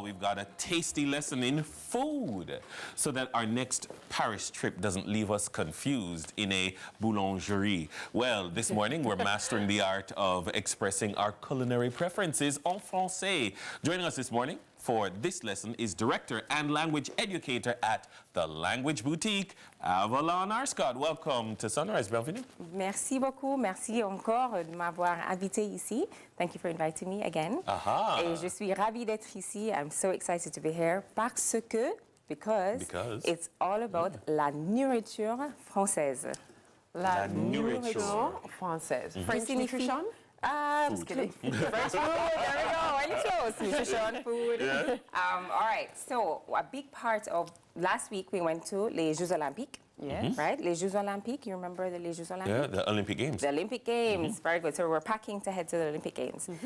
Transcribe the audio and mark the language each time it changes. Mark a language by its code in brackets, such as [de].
[en] We've got a tasty lesson in food, so that our next Paris trip doesn't leave us confused in a boulangerie. Well, this morning we're mastering the art of expressing our culinary preferences [fr] en français. [en] Joining us this morning for this lesson is director and language educator at the Language Boutique, Avalon Arscott. Welcome to Sunrise. [fr] Bienvenue. Merci beaucoup. Merci encore de m'avoir invité ici. [en] Thank you for inviting me again. Aha. [fr] Et je suis ravie d'être ici. [en] I'm so excited to be here because it's all about [fr] la nourriture française. La nourriture française. [en] French nutrition? Just kidding. French food, there we go, really close. Nutrition, food. Yeah. All right, so a big part of last week we went to [fr] les Jeux Olympiques. [en] Yes. Right? [fr] Les Jeux Olympiques, [en] you remember the [fr] les Jeux Olympiques? [en] Yeah, the Olympic Games. The Olympic Games, very good. So we're packing to head to the Olympic Games.